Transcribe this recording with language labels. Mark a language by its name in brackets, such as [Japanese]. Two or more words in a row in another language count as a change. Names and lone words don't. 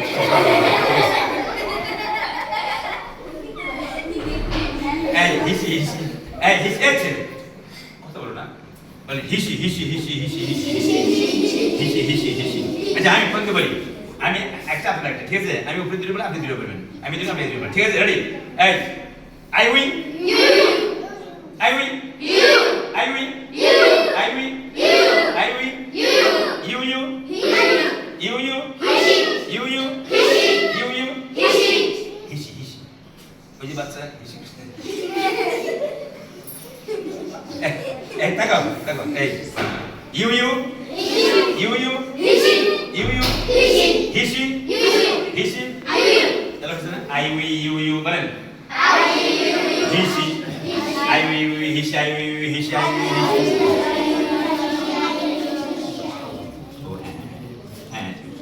[Bangla] কথা বলো না বলে হিসি আচ্ছা আমি ফোনকে বলি আমি একটা আপনার একটা ঠিক আছে আমি উপরে দিলে বলে আপনি দিলে বলবেন আমি দিলে আপনি দিলে ঠিক আছে রেডি এই [English] I win I win I win I win I win you [Bangla] হিসি ওই যে বাচ্চা হিসি এই তাকাও এই you হিসি চলো শুনে [English] I will [Bangla] you বলেন হিসি [English] I will [Bangla] হিসি [English] I will [Bangla] হিসি [English] I will [Bangla] হ্যাঁ